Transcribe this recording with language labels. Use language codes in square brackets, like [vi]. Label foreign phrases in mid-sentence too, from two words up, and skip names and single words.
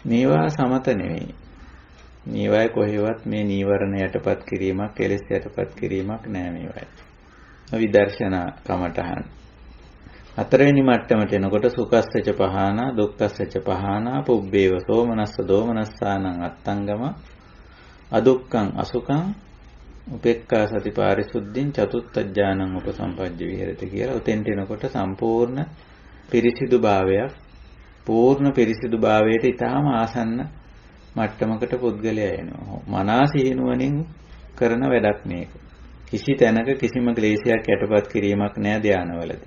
[si] මේවා සමත නෙවෙයි. මේවායේ කොහෙවත් මේ නීවරණ යටපත් කිරීමක්, කෙලෙස් යටපත් කිරීමක් නෑ මේවායේ. විදර්ශනා කමඨහන්. හතරවෙනි මට්ටමට එනකොට [pi] සුඛස්සච පහානා, දුක්ඛස්සච පහානා, පුබ්බේව සෝමනස්ස දෝමනස්සානං අත්තංගම, අදුක්ඛං අසුඛං, උපේක්ඛා සති පාරිසුද්ධින් චතුත්ථ ඥානං උපසම්පජ්ජ විහෙරති කියලා. [si] උතෙන්ට එනකොට සම්පූර්ණ පිරිසිදු භාවයක්, පූර්ණ පිරිසිදු භාවයට ඊටාම ආසන්න මට්ටමකට පුද්ගලයා එනවා. මනස සිහිනුවණින් කරන වැඩක් මේක. කිසි තැනක කිසිම ක්ලේශයක් යටපත් කිරීමක් නෑ ධානවලදී.